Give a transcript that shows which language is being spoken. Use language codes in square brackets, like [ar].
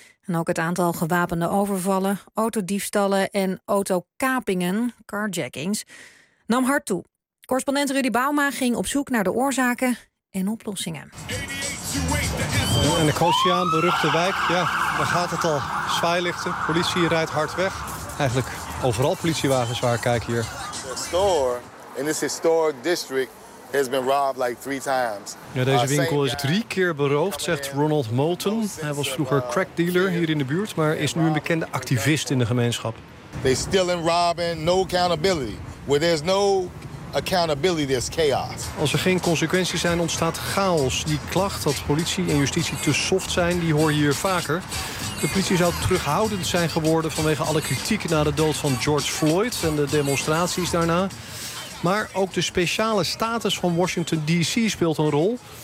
[nl] En ook het aantal gewapende overvallen, autodiefstallen en autokapingen, carjackings, nam hard toe. Correspondent Rudy Bauma ging op zoek naar de oorzaken en oplossingen. En de Koosjaan, beruchte wijk, ja, daar gaat het al. Zwaailichten, politie rijdt hard weg. Eigenlijk overal politiewagens waar ik kijk hier. [en] De store in this historic district has been robbed like three times. [nl] Ja, deze winkel is drie keer beroofd, zegt Ronald Moulton. Hij was vroeger crack dealer hier in de buurt, maar is nu een bekende activist in de gemeenschap. [en] They stealing, robbing, no accountability. Where there's no accountability, there's chaos. [nl] Als er geen consequenties zijn, ontstaat chaos. Die klacht dat politie en justitie te soft zijn, die hoor je hier vaker. De politie zou terughoudend zijn geworden vanwege alle kritiek na de dood van George Floyd en de demonstraties daarna. Maar ook de speciale status van Washington DC speelt een rol.